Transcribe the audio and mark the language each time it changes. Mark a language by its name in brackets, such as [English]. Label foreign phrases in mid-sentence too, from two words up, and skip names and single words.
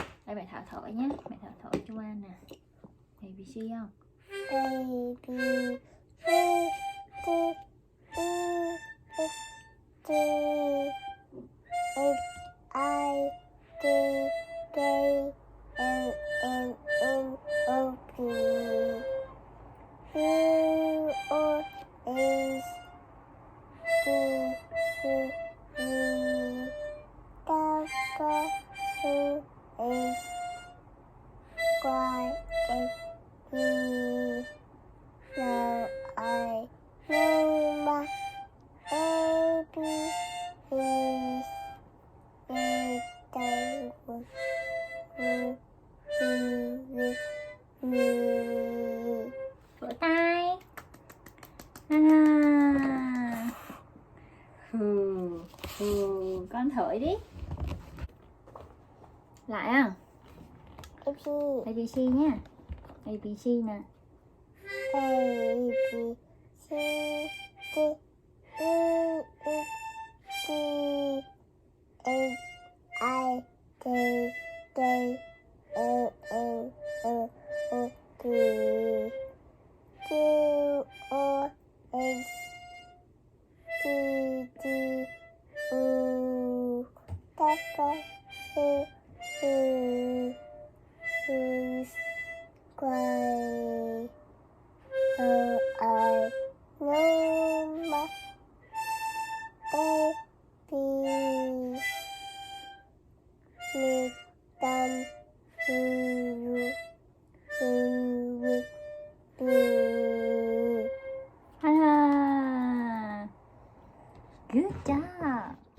[Vietnamese] Đây mẹ thở thở nhé. Mẹ thở thở cho An nè. ABC không? [English] A B C D E F G H I J K L M N O P Q R S T U V W X Y Z now I know my ABCs. That was with me. [Vietnamese] Vỗ tay. À. Con thổi đi. Lại không? ABC nha. ABC nè. [English] A B C D E F G H I J K L M N O P Q R S T T U W Y I know my baby make them with me. À. Good job.